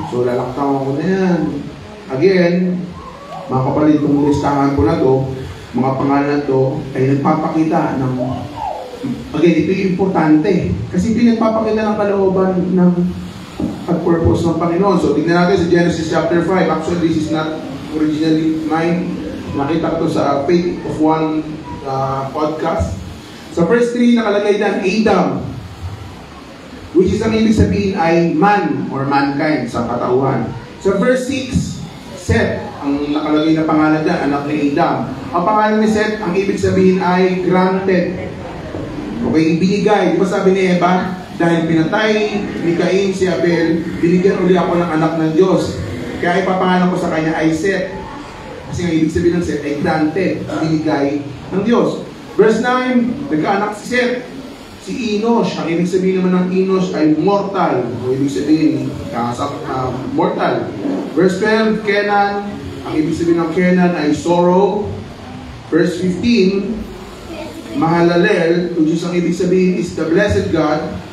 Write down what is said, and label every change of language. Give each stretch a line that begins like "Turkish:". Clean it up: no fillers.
Filipino: So lalaktawan ko na yan. Again, mga kapatid, kung listahan ko na to, mga pangalan to ay nagpapakita ng, again, ito yung importante. Kasi ito nagpapakita ng kalooban ng purpose ng Panginoon. So tingnan natin sa Genesis chapter 5.
English: Actually, this is not originally mine.
Filipino: Nakita ko sa Faith of One podcast. Sa verse 3, nakalagay na Adam, which is ang ibig sabihin ay
English: man or mankind
Filipino: sa katauhan. Sa verse 6, Seth, ang nakalagay na pangalan dyan, anak ni Adam. Ang pangalan ni Seth, ang ibig sabihin ay granted. Okay, binigay. Di ba sabi ni Eva, dahil pinatay ni Cain si Abel, binigyan uli ako ng anak ng Diyos. Kaya ipapangalan ko sa kanya ay Seth. Kasi ang ibig sabihin ng Seth ay granted, binigay ng Diyos. Verse 9, nagkaanak si Seth, si Enosh. Ang ibig sabihin naman ng Enosh ay mortal. O ibig sabihin, mortal. Verse 12, Kenan. Ang ibig sabihin ng Kenan ay sorrow. Verse 15, Mahalalel, which is ang ibig sabihin is
English: the blessed God.